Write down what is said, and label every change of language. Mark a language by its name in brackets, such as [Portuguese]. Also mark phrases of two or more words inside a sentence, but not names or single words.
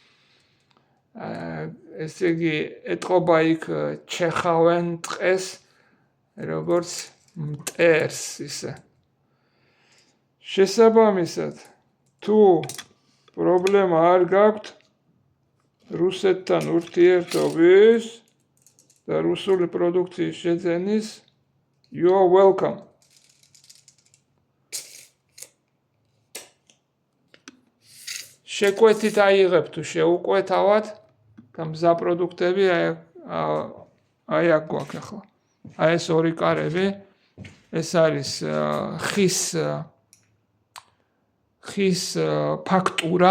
[Georgian] ესე იგი, ეთყობა იქ ჩეხავენ ტყეს, როგორც მტერს ისე. შესაბამისად, თუ პრობლემა არ გაქვთ რუსეთთან ურთიერთობის და რუსული პროდუქციის შეძენის, [English] you are welcome. [Georgian] შეკვეთით აიღებ თუ შეუკვეთავად და მზა პროდუქტები აი აქ გვაქვს ახლა. აი ეს ორი კარები, ეს არის ხის ფაქტურა.